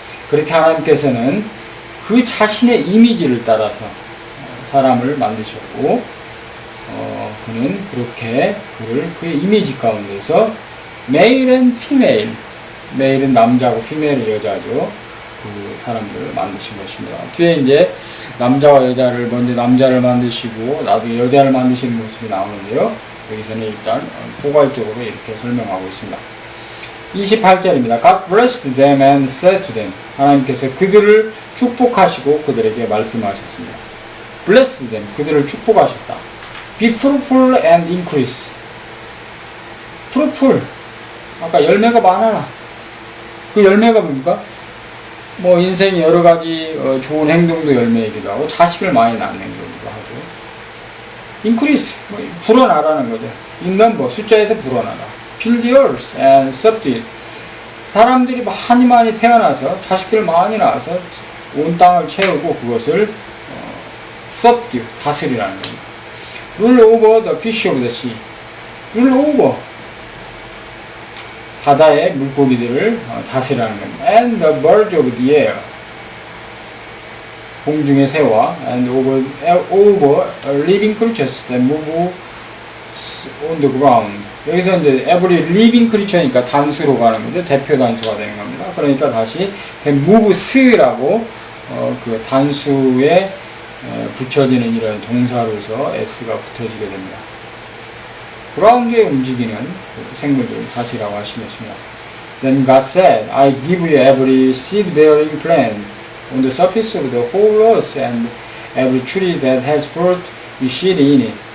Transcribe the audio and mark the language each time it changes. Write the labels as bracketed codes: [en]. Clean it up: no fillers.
[ko] 그렇게 하나님께서는 그 자신의 이미지를 따라서 사람을 만드셨고, 그는 그렇게 그의 이미지 가운데서 male and female, male은 남자고 female은 여자죠. 그 사람들을 만드신 것입니다. 뒤에 이제 남자와 여자를 먼저 남자를 만드시고 나도 여자를 만드시는 모습이 나오는데요. 여기서는 일단 포괄적으로 이렇게 설명하고 있습니다. 28절입니다. [en] God blessed them and said to them. [ko] 하나님께서 그들을 축복하시고 그들에게 말씀하셨습니다. [en] Bless them. [ko] 그들을 축복하셨다. [en] Be fruitful and increase. [ko] fruitful. 아까 열매가 많아라. 그 열매가 뭡니까? 뭐 인생이 여러 가지 좋은 행동도 열매이기도 하고 자식을 많이 낳는 거기도 하고. increase. 뭐 불어나라는 거죠. in number. 숫자에서 불어나라. [en] fill the earth and subdue it. [ko] 사람들이 많이 태어나서 자식들 많이 낳아서 온 땅을 채우고 그것을 subdue, 다스리라는 겁니다. [en] rule over the fish of the sea. rule over. [ko] 바다의 물고기들을 다스리라는 겁니다. [en] and the birds of the air. [ko] 공중의 새와 [en] and over living creatures that move on the ground. [ko] 여기서 이제 every living creature니까 단수로 가는 거죠. 대표 단수가 되는 겁니다. 그러니까 다시 moves라고 그 단수의 붙여지는 이런 동사로서 s가 붙어지게 됩니다. 그라운드에 움직이는 생물들 다시라고 하시겠습니다. [en] Then God said, I give you every seed-bearing plant on the surface of the whole earth and every tree that has fruit you seed in it.